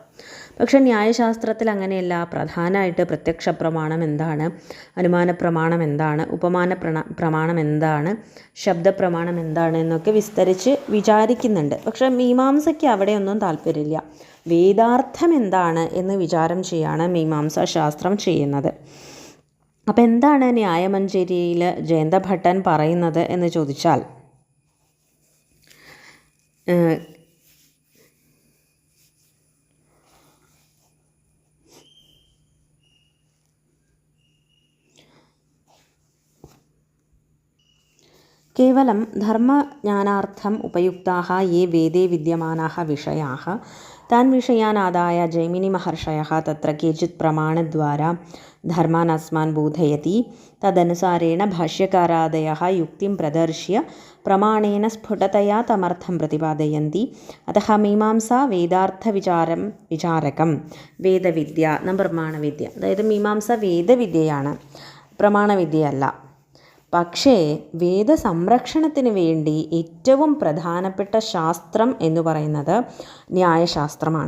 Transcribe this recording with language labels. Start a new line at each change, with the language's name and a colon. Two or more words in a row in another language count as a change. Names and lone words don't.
Malayalam: പക്ഷേ ന്യായശാസ്ത്രത്തിൽ അങ്ങനെയല്ല. പ്രധാനമായിട്ട് പ്രത്യക്ഷ പ്രമാണം എന്താണ്, അനുമാന പ്രമാണം എന്താണ്, ഉപമാന പ്രമാണം എന്താണ്, ശബ്ദപ്രമാണം എന്താണ് എന്നൊക്കെ വിസ്തരിച്ച് വിചാരിക്കുന്നുണ്ട്. പക്ഷേ മീമാംസയ്ക്ക് അവിടെയൊന്നും താല്പര്യമില്ല. വേദാർത്ഥം എന്താണ് എന്ന് വിചാരം ചെയ്യാണ് മീമാംസാ ശാസ്ത്രം ചെയ്യുന്നത്. അപ്പോൾ എന്താണ് ന്യായമഞ്ജരിയിൽ ജയന്തഭട്ടൻ പറയുന്നത് എന്ന് ചോദിച്ചാൽ,
Sanskrit: केवलं धर्मज्ञानार्थम् उपयुक्ताः ये वेदे विद्यमानाः विषयाः तान् विषयान् आदाय जैमिनिमहर्षयः तत्र केचित् प्रमाणद्वारा धर्मान् अस्मान् बोधयति। तदनुसारेण भाष्यकारादयः युक्तिं प्रदर्श्य प्रमाणेन स्फुटतया तमर्थं प्रतिपादयन्ति. अतः मीमांसा വിചാരകം വേദവിദ്യ എന്ന പ്രമാണവിദ്യ.
Malayalam: അതായത് മീമാംസ വേദവിദ്യയാണ്, പ്രമാണവിദ്യയല്ല. പക്ഷേ വേദസംരക്ഷണത്തിന് വേണ്ടി ഏറ്റവും പ്രധാനപ്പെട്ട ശാസ്ത്രം എന്ന് പറയുന്നത് ന്യായശാസ്ത്രമാണ്.